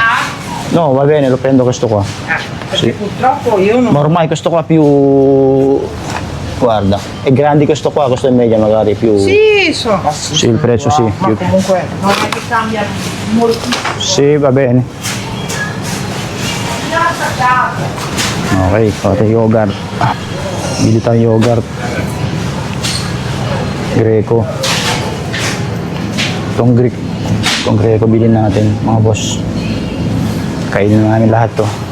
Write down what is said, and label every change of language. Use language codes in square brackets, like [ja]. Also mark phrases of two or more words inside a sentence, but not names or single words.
[it] No, va bene, lo prendo questo qua. Perché Sì. purtroppo io non... Ma ormai questo qua più... Guarda, è grande questo qua, questo è media magari più... Sì, insomma, sì, Sì, il prezzo sì. ma più- comunque non è che cambia moltissimo. Sì, va bene. [tl] Okay, pati yogurt. Bili tayong yogurt. Greco. Itong Greco bilhin natin, mga boss. Kainin na namin lahat to.